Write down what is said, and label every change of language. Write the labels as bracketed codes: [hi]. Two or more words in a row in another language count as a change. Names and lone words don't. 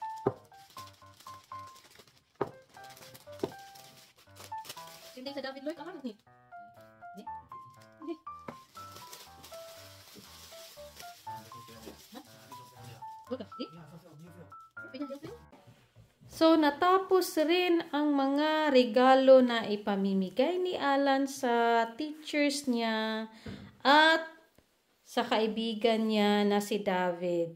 [nl] Vind deze David leuk? Alarm of niet? Nee? Nee. [tl] So, natapos rin ang mga regalo na ipamimigay ni Alan sa teachers niya at sa kaibigan niya na si David.